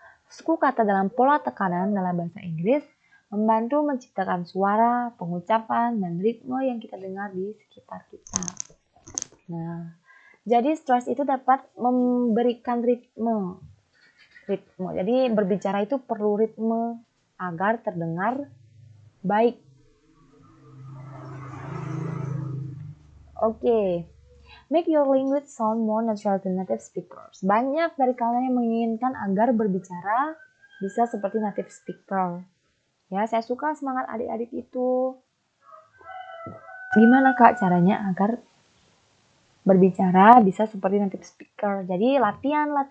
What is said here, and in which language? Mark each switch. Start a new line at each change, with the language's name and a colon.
Indonesian: Suku kata dalam pola tekanan dalam bahasa Inggris membantu menciptakan suara, pengucapan, dan ritme yang kita dengar di sekitar kita. Nah, jadi stress itu dapat memberikan ritme. Jadi berbicara itu perlu ritme agar terdengar baik. Oke.
English: Make your language sound more natural to native speakers.
Indonesian: Banyak dari kalian yang menginginkan agar berbicara bisa seperti native speaker. Ya, saya suka semangat adik-adik itu. Gimana Kak caranya agar berbicara bisa seperti native speaker? Jadi latihan.